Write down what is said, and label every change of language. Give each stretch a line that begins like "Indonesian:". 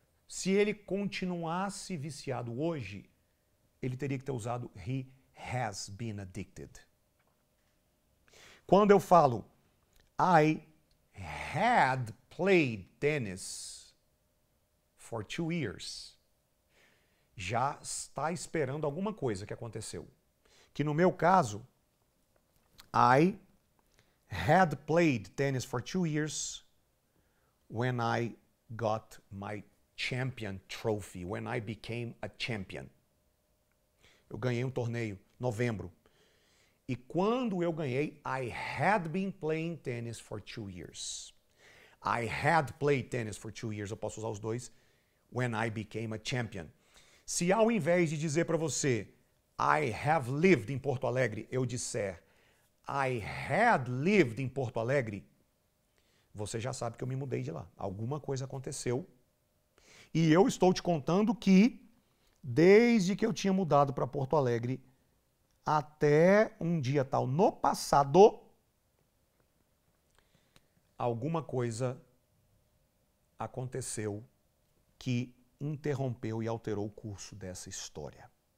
Portuguese: Se ele continuasse viciado hoje, ele teria que ter usado
English: he has been addicted.
Portuguese: Quando eu falo
English: I had played tennis for 2 years,
Portuguese: já está esperando alguma coisa que aconteceu. Que no meu caso,
English: I had played tennis for 2 years when I got my champion trophy, when I became a champion.
Portuguese: Eu ganhei um torneio em novembro. E quando eu ganhei,
English: I had been playing tennis for 2 years. I had played tennis for 2 years.
Portuguese: Eu posso usar os dois.
English: When I became a champion.
Portuguese: Se ao invés de dizer para você,
English: I have lived
Portuguese: em Porto Alegre, eu disser,
English: I had lived
Portuguese: em Porto Alegre, você já sabe que eu me mudei de lá. Alguma coisa aconteceu. E eu estou te contando que, desde que eu tinha mudado para Porto Alegre, até um dia tal no passado, alguma coisa aconteceu que interrompeu e alterou o curso dessa história.